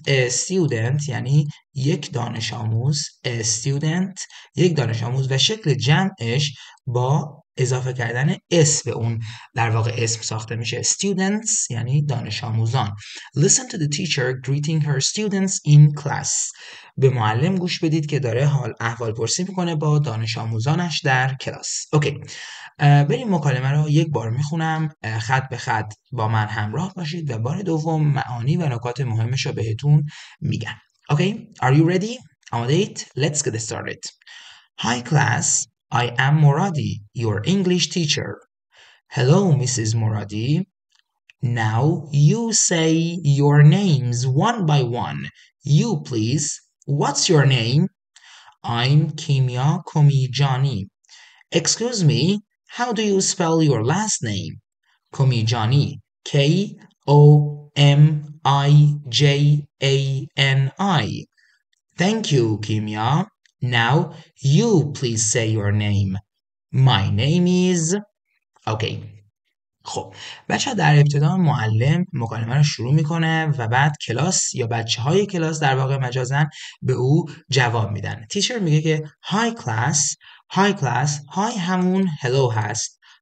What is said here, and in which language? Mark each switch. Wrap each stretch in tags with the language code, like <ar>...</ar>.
<fa>student یعنی یک دانش آموز، student یک دانش آموز، و شکل جمعش با اضافه کردن اس به اون در واقع اسم ساخته میشه. students یعنی دانش آموزان.</fa> <en>Listen to the teacher greeting her students in class.</en> <fa>به معلم گوش بدید که داره احوال پرسی میکنه با دانش آموزانش در کلاس. اوکی، بریم مکالمه رو یک بار میخونم، خط به خط با من همراه باشید و بار دوم معانی و نکات مهمش رو بهتون میگم.</fa> <en>Okay, are you ready?</en> <fa>آماده‌اید؟</fa> <en>Let's get started. Hi class, I am Moradi, your English teacher. Hello, Mrs. Moradi. Now you say your names one by one. You please. What's your name? I'm Kimia Komijani. Excuse me, how do you spell your last name? Komijani. Komijani. Thank you, Kimia. Now you please say your name. My name is... Okay.</en> <fa>خب بچه ها در ابتدا معلم مکالمه رو شروع میکنه و بعد کلاس یا بچه های کلاس در واقع مجازن به او جواب میدن. تیچر میگه که</fa> <en>Hi class.</en> <fa>Hi همون hello هست.</fa>